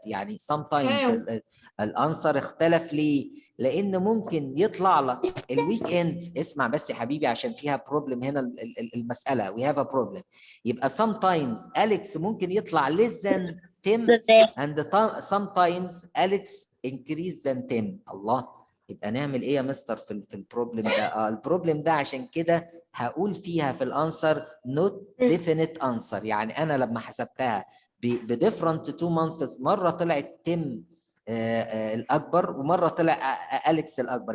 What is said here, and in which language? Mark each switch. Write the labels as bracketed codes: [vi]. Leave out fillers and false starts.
[ar] يعني sometimes الانسر اختلف. ليه؟ لان ممكن يطلع لك الويك اند. اسمع بس يا حبيبي عشان فيها بروبلم هنا المساله. [en] we have a problem. يبقى sometimes [ar] أليكس ممكن يطلع [en] less than 10 and sometimes Alex increase than 10. [ar] الله، يبقى نعمل ايه يا مستر في البروبلم ده؟ البروبلم ده عشان كده هقول فيها في الانسر [en] not definite answer. [ar] يعني انا لما حسبتها بديفرنت 2 months، مره طلعت 10 الاكبر ومره طلع أليكس الاكبر.